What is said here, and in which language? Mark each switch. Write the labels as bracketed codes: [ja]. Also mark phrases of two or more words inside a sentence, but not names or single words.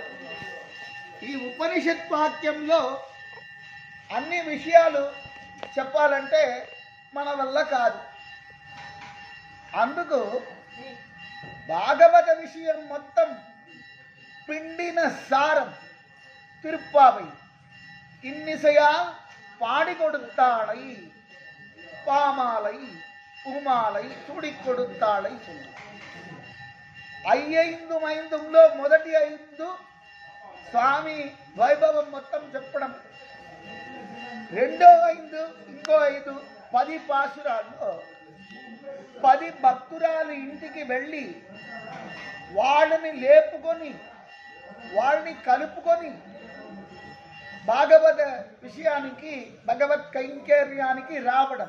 [te] ఈ ఉపనిషత్ వాక్యంలో అన్ని విషయాలు చెప్పాలంటే మన వల్ల కాదు. అందుకు భాగవత విషయం మొత్తం పిండిన సారం తిరుప్పావై. [ta] இன்னிசையா பாடி கொடுத்தாளை பாமாலை பூமாலை சூடி கொடுத்தாளை சொல்லு. [te] 5 మైందులో మొదటి 5 స్వామి వైభవం మొత్తం చెప్పడం, రెండో 5 ఇంకో 5 10 పాసురాల్లో 10 భక్తురాలు ఇంటికి వెళ్ళి వాళ్ళని లేపుకొని వాళ్ళని కలుపుకొని భాగవత విషయానికి భగవత్ కైంకర్యానికి రావడం.